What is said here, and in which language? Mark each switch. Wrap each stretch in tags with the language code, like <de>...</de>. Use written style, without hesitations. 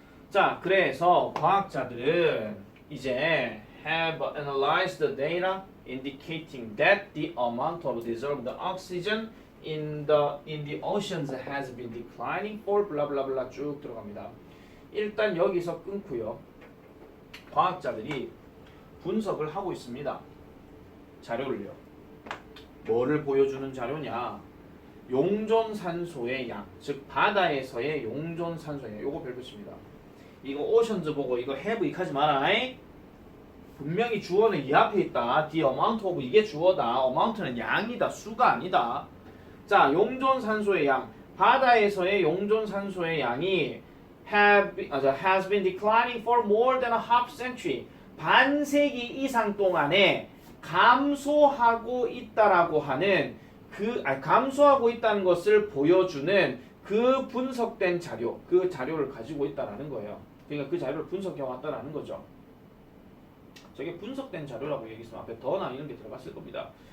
<ko>자, 그래서 과학자들은 이제</ko> <en>have analyzed the data indicating that the amount of dissolved oxygen in the oceans has been declining for blah blah blah</en> <ko>쭉 들어갑니다. 일단 여기서 끊고요. 과학자들이 분석을 하고 있습니다. 자료를요. 뭐를 보여주는 자료냐? 용존산소의 양, 즉 바다에서의 용존산소의 양. 요거 별표입니다. 이거 오션즈 보고 이거 have 익하지 마라. 분명히 주어는 이 앞에 있다.</ko> <en>the amount of</en> <ko>이게 주어다. amount는 양이다. 수가 아니다. 자, 용존산소의 양. 바다에서의 용존산소의 양이</ko> <en>has been declining for more than a half century.</en> <ko>반세기 이상 동안에 감소하고 있다라고 하는 감소하고 있다는 것을 보여주는 그 분석된 자료, 그 자료를 가지고 있다라는 거예요. 그러니까 그 자료를 분석해 왔다라는 거죠. 저게 분석된 자료라고 얘기했으면 앞에 더나 이런 게 들어갔을 겁니다.</ko>